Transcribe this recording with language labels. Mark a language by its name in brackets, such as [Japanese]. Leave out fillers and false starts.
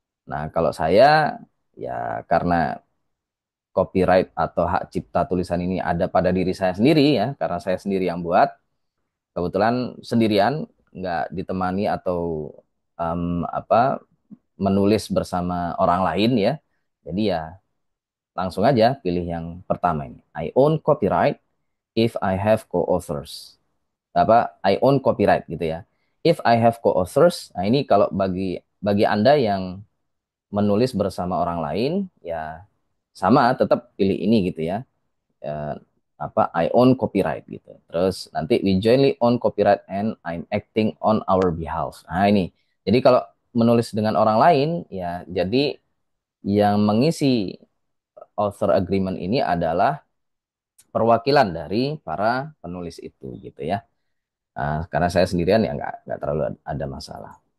[Indonesian] Nah, kalau saya ya karena copyright atau hak cipta tulisan ini ada pada diri saya sendiri ya, karena saya sendiri yang buat. Kebetulan sendirian, nggak ditemani atau apa menulis bersama orang lain ya. Jadi ya langsung aja pilih yang pertama ini. [English] I own copyright if I have co-authors. [Indonesian] Apa? [English] I own copyright [Indonesian] gitu ya. [English] If I have co-authors, [Indonesian] nah ini kalau bagi bagi Anda yang menulis bersama orang lain, ya sama tetap pilih ini gitu ya. Eh, apa [English] I own copyright [Indonesian] gitu. Terus nanti [English] we jointly own copyright and I'm acting on our behalf. [Indonesian] Nah ini. Jadi kalau menulis dengan orang lain, ya jadi yang mengisi author agreement ini adalah perwakilan dari para penulis itu gitu ya. Karena saya sendirian ya nggak terlalu ada masalah.